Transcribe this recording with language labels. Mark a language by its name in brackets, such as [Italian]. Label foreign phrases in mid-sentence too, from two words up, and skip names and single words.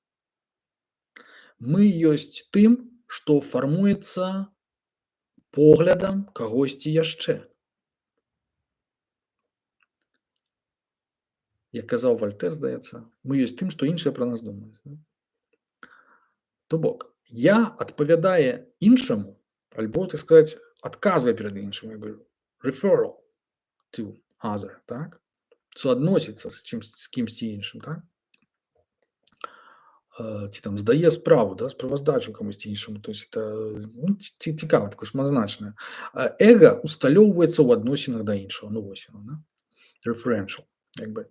[Belarusian] Мы ёсць тым, што фармуецца поглядам кагосьці яшчэ. Як казаў Вальтэр, здаецца, мы ёсць тым, што іншыя пра нас думаюць. Да? То бок, я адпавядае іншаму, альбо, так сказаць, адказвае перад іншым, [English] referral to other, [Belarusian] так? Суадносіцца з кімсьці іншым, так? Ці там здае справу, да, справаздачу камусьці іншаму. [Russian] То есть это [Belarusian] цікава, такое шматзначнае. Эга усталёўваецца ў адносінах да іншага. Ну, вось яно, да? Referential. Як бы.